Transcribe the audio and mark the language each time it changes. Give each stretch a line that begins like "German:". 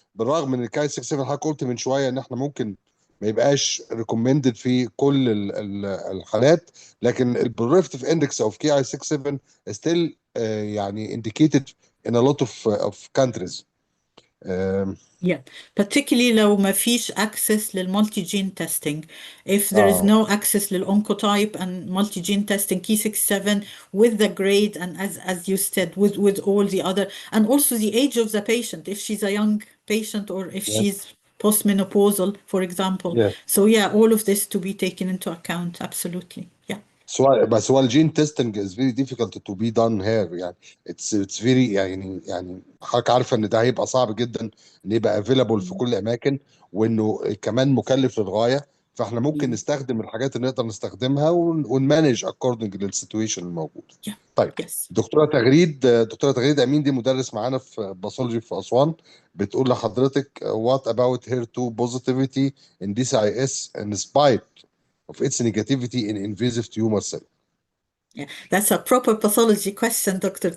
Arabic: بالرغم ان الكاي 67 حضرتك قلت من شويه ان احنا ممكن ما يبقاش ريكومندد في كل الحالات، لكن
English: البريفتيف index of K I 67 still
Arabic: يعني
English: indicated in a lot of countries. Um, Yeah, particularly
Arabic: لو ما فيش
English: access للمالتي gene testing. If there is uh no access للoncotype and multi gene testing key 67 with the grade and as you said with all the other, and also the age of the patient, if she's a young patient or if yes she's postmenopausal, for example. yes. So yeah, all of this to be taken into account. Absolutely. Yeah.
Arabic: بس هو
English: الجين testing is very difficult to be done here
Arabic: يعني.
English: it's very
Arabic: يعني حضرتك عارفه ان ده هيبقى صعب جدا ان يبقى available في كل الاماكن، وانه كمان مكلف للغايه. فاحنا ممكن
English: Yeah.
Arabic: نستخدم الحاجات اللي نقدر نستخدمها ونمانج according للسيتويشن الموجود.
English: Yeah.
Arabic: طيب،
English: Yes.
Arabic: دكتوره تغريد امين دي مدرس معانا في باثولوجي في اسوان، بتقول لحضرتك
English: what about HER2 positivity in DCIS in spite of its negativity in invasive tumor cell. Yeah, that's a proper pathology question, Dr.